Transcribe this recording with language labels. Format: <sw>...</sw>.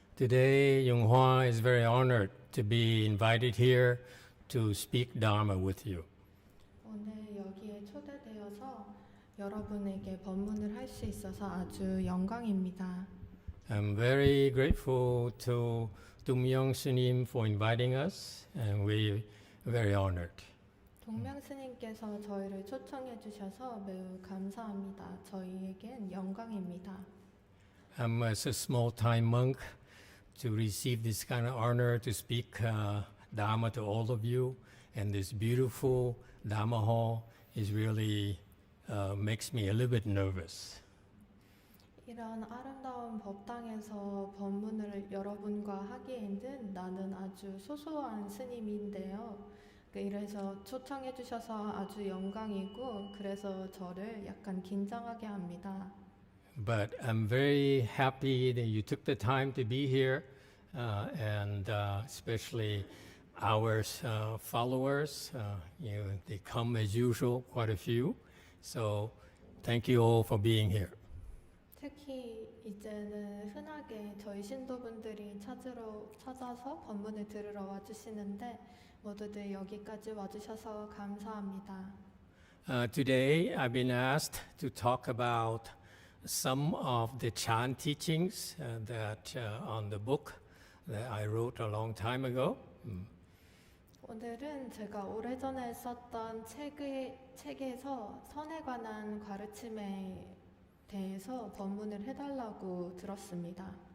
<en>Today, Yonghua is very honored to be invited here to speak Dharma with you.</en> <ko>오늘 여기에 초대되어서 여러분에게 법문을 할 수 있어서 아주 영광입니다.</ko> <en>I'm very grateful to Tumyong Sunim for inviting us, and we're very honored.</en> <ko>동명 스님께서 저희를 초청해 주셔서 매우 감사합니다. 저희에겐 영광입니다.</ko> <en>I'm as a small-time monk to receive this kind of honor to speak Dharma to all of you, and this beautiful Dharma hall is really makes me a little bit nervous.</en> <ko>이런 아름다운 법당에서 법문을 여러분과 하기에는 나는 아주 소소한 스님인데요. 이래서 초청해 주셔서 아주 영광이고 그래서 저를 약간 긴장하게 합니다.</ko> <en>But I'm very happy that you took the time to be here, and especially our followers. They come as usual, quite a few. So thank you all for being here.</en> <ko>특히 이제는 흔하게 저희 신도분들이 찾아서 법문을 들으러 와주시는데 모두들 여기까지 와주셔서 감사합니다.</ko> <en>Today I've been asked to talk about some of the Chan teachings that on the book that I wrote a long time ago.</en> <ko>오늘은 제가 오래전에 썼던 책에서 선에 관한 가르침에 대해서 법문을 해달라고 들었습니다.</ko>